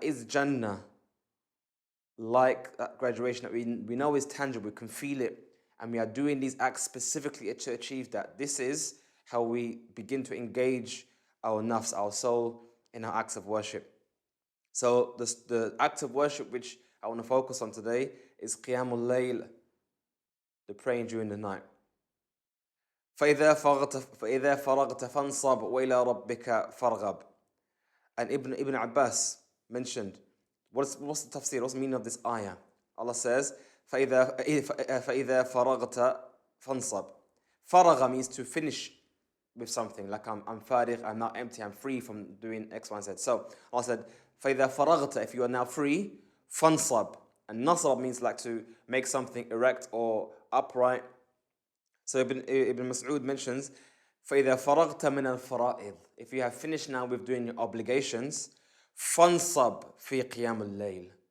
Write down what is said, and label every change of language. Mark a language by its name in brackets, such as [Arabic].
[English] Is Jannah like that graduation that we know is tangible, we can feel it, and we are doing these acts specifically to achieve that? This is how we begin to engage our nafs, our soul, in our acts of worship. So the act of worship which I want to focus on today is Qiyamul Layl, the praying during the night. [Arabic] فإذا فرغت فانصب وإلى ربك فارغب. [English] And Ibn Abbas mentioned, what's the tafsir, what's the meaning of this ayah? Allah says, [Arabic] فإذا فرغت فانصب. [English] Faragha means to finish with something, like I'm farigh, I'm not empty, I'm free from doing X, Y, and Z. So Allah said, [Arabic] فإذا فرغت, [English] if you are now free, fansab. And nasab means like to make something erect or upright. So Ibn Mas'ud mentions, [Arabic] فإذا فرغت من الفرائض, [English] if you have finished now with doing your obligations, [Arabic] fansab fi qiyamul layl,